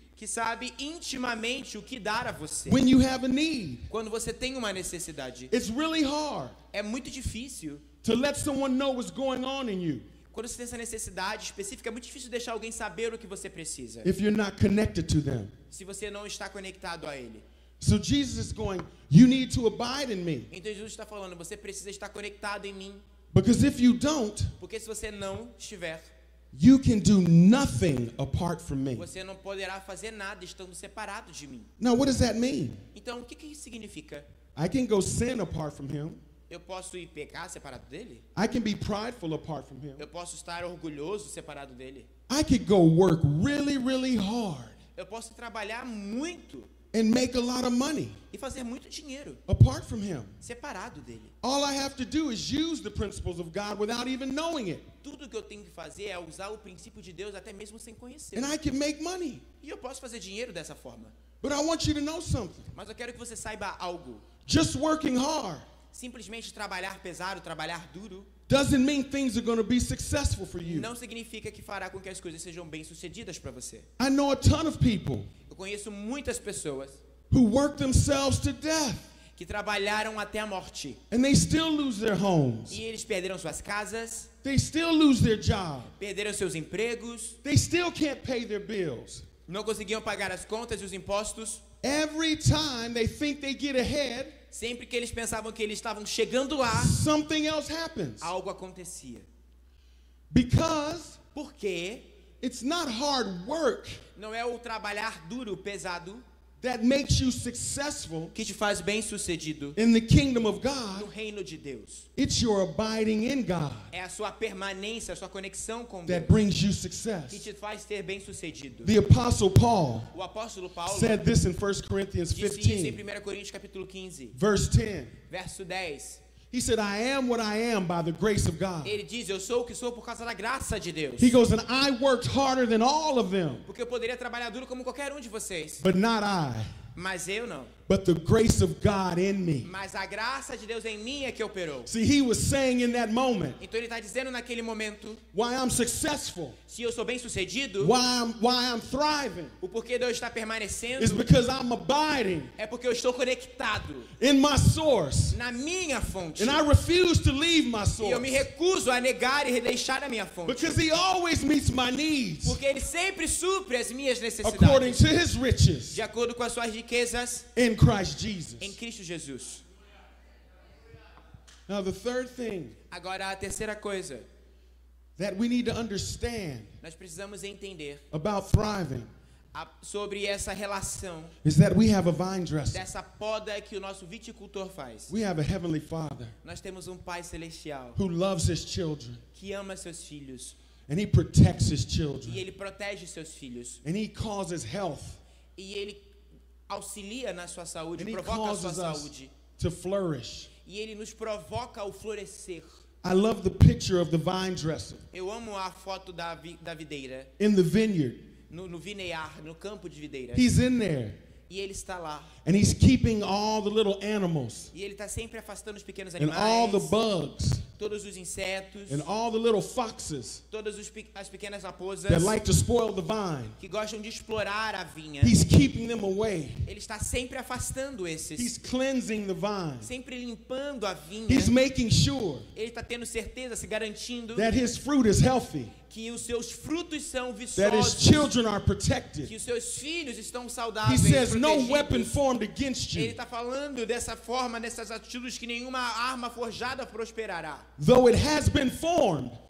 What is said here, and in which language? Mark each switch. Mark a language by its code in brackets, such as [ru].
[pt] que sabe intimamente o que dar a você. [en] when you have a need. [pt] Quando você tem uma necessidade, [en] It's really hard [pt] é muito difícil. [en] to let someone know what's going on in you [pt] Quando você tem essa necessidade específica, é muito difícil deixar alguém saber o que você precisa, [en] if you're not connected to them. [pt] se você não está conectado a Ele. [en] So Jesus is going, you need to abide in me. [pt] Então Jesus está falando, você precisa estar conectado em mim, [en] Because if you don't, [pt] porque se você não estiver, [en] you can do nothing apart from me. [pt] você não poderá fazer nada estando separado de mim. [en] Now, what does that mean? [pt] Então, o que isso significa? [en] I can go sin apart from him. [pt] Eu posso ir pecar separado dele? [en] I can be prideful apart from him. [pt] Eu posso estar orgulhoso separado dele? [en] I could go work really, really hard [pt] Eu posso trabalhar muito [en] and make a lot of money [pt] e fazer muito dinheiro [en] apart from him. [pt] separado dele. [en] All I have to do is use the principles of God without even knowing it. [pt] Tudo que eu tenho que fazer é usar o princípio de Deus até mesmo sem conhecer. [en] And I can make money. [pt] E eu posso fazer dinheiro dessa forma. [en] But I want you to know something. [pt] Mas eu quero que você saiba algo. [en] Just working hard [pt] Simplesmente trabalhar pesado, trabalhar duro, [en] doesn't mean things are going to be successful for you. [pt] não significa que fará com que as coisas sejam bem-sucedidas para você. [en] I know a ton of people [pt] Eu conheço muitas pessoas [en] who work themselves to death [pt] que trabalharam até a morte. [en] and they still lose their homes. [pt] E eles perderam suas casas, [en] They still lose their job. [pt] perderam seus empregos, [en] They still can't pay their bills. [pt] não conseguiam pagar as contas e os impostos. [en] Every time they think they get ahead, [pt] Sempre que eles pensavam que eles estavam chegando lá, [en] something else happens. [pt] algo acontecia. [en] Because [pt] Porque [en] it's not hard work [pt] não é o trabalhar duro, pesado, [en] that makes you successful [pt] que te faz bem-sucedido [en] in the kingdom of [pt] no [en] God. [pt] reino de Deus. [en] It's your abiding in God [pt] É a sua permanência, a sua conexão com Deus [en] that brings you [pt] que [en] success. [pt] te faz ser bem-sucedido. [en] The Apostle Paul [pt] O apóstolo Paulo [en] said this in 1 Corinthians [pt] disse isso em [en] 15, [pt] 1 Coríntios capítulo 15, [en] verse 10. [pt] verso 10. [en] He said, I am what I am by the grace of God. [pt] Ele diz, eu sou o que sou por causa da graça de Deus. [en] He goes, and I worked harder than all of them, [pt] Porque eu poderia trabalhar duro como qualquer um de vocês, [en] but not I, [pt] mas eu não. [en] but the grace of God in me. [pt] mas a graça de Deus em mim é que operou. [en] See, he was saying in that moment, [pt] Então ele está dizendo naquele momento, [en] why I'm successful, [pt] se eu sou bem sucedido, [en] why I'm thriving, [pt] o porquê de eu estar permanecendo [en] is because I'm abiding [pt] é porque eu estou conectado [en] in my source. [pt] na minha fonte. [en] And I refuse to leave my [pt] E eu me [en] source [pt] recuso a negar e deixar a minha fonte. [en] because he always meets my needs [pt] Porque ele sempre supre as minhas [en] according [pt] necessidades [en] to his riches [pt] de acordo com as suas riquezas [en] in Christ Jesus. [pt] em Cristo Jesus. [en] Now, the third thing [pt] Agora a terceira coisa, [en] that we need to understand [pt] nós precisamos entender [en] about thriving [pt] sobre essa relação [en] is that we have a vine dresser. [pt] dessa poda que o nosso viticultor faz. [en] We have a heavenly Father [pt] Nós temos um Pai celestial [en] who loves his children [pt] que ama seus filhos [en] and he protects his [pt] e [en] children [pt] ele protege seus filhos [en] and he causes health [pt] e ele auxilia na sua saúde, [en] and he [pt] provoca a sua [en] causes us [pt] saúde [en] to flourish. [pt] e ele nos provoca ao florescer. [en] I love the picture of the vine dresser [pt] Eu amo a foto da videira [en] in the vineyard. [pt] no vinear, no campo de videira. [en] He's in there [pt] E ele está lá. [en] and he's keeping all the little animals [pt] E ele está sempre afastando os pequenos [en] and all the [pt] animais, [en] bugs [pt] todos os insetos, [en] and all the little foxes [pt] todas as pequenas raposas [en] that like to spoil the vine. [pt] que gostam de explorar a vinha. [en] He's keeping them away. [pt] Ele está sempre afastando [en] He's [pt] esses, [en] cleansing the vine. [pt] sempre limpando a vinha. [en] He's making sure [pt] Ele está tendo certeza, se garantindo [en] that his fruit is healthy, [pt] que os seus frutos são [en] that his [pt] viçosos, [en] children are [pt] que [en] protected. [pt] os seus filhos estão [en] He [pt] saudáveis, [en] says, no weapon formed against [pt] Ele [en] you, [pt] está falando dessa forma, nessas atitudes, que nenhuma arma forjada prosperará. [en] though it has been formed,